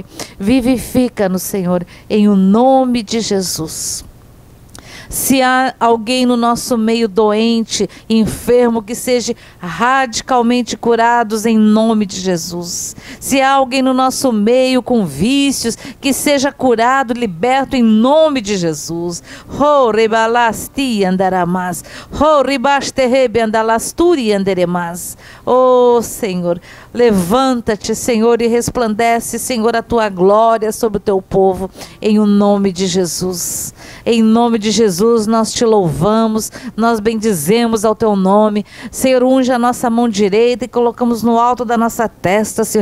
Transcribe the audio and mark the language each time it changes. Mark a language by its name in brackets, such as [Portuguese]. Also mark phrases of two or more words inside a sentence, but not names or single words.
[Portuguese] Vivifica-nos, Senhor, em o nome de Jesus. Se há alguém no nosso meio doente, enfermo, que seja radicalmente curados em nome de Jesus. Se há alguém no nosso meio com vícios, que seja curado, liberto em nome de Jesus. Oh, rebalasti andaramas. Oh, ribasterebe andalasturi anderemas. Oh, Senhor, levanta-te, Senhor, e resplandece, Senhor, a tua glória sobre o teu povo, em o nome de Jesus. Em nome de Jesus, nós te louvamos, nós bendizemos ao teu nome. Senhor, unge a nossa mão direita e colocamos no alto da nossa testa, Senhor.